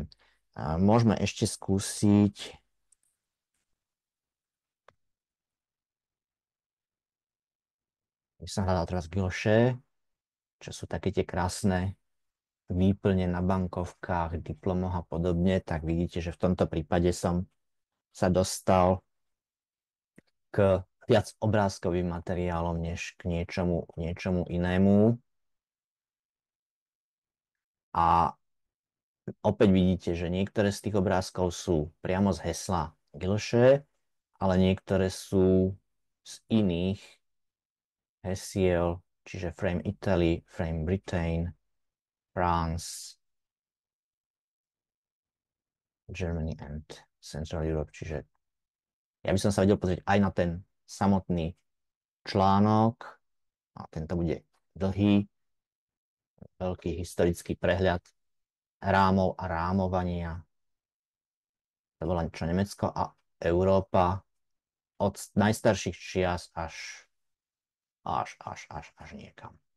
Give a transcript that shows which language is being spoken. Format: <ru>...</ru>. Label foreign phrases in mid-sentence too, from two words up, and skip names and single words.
<sk>Môžeme ešte skúsiť som hľadal teraz gilše, čo sú také tie krásne výplne na bankovkách, diplomoch a podobne, tak vidíte, že v tomto prípade som sa dostal k viac obrázkovým materiálom, než k niečomu inému. A opäť vidíte, že niektoré z tých obrázkov sú priamo z hesla gilše, ale niektoré sú z iných hesiel, čiže</sk> <en>Frame Italy, Frame Britain, France, Germany and Central Europe.</en> <sk>Čiže ja by som sa vedel pozrieť aj na ten samotný článok, a tento bude dlhý, veľký historický prehľad rámov a rámovania. To bolo čo Nemecko a Európa od najstarších čias až niekam.</sk>